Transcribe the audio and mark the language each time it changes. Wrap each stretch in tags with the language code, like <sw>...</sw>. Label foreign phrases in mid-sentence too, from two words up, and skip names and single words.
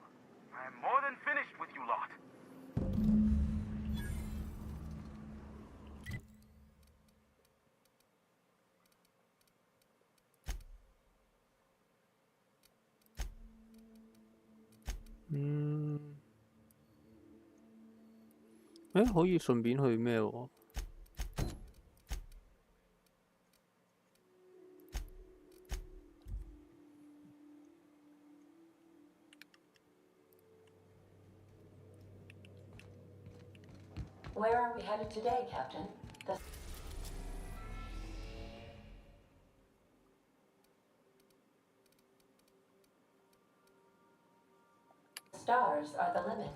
<en>I am more than finished with you lot. Ừ.</en> <yue>誒，可以順便去咩喎？</yue> <en>Where are we headed today, Captain? The stars are the limit.</en>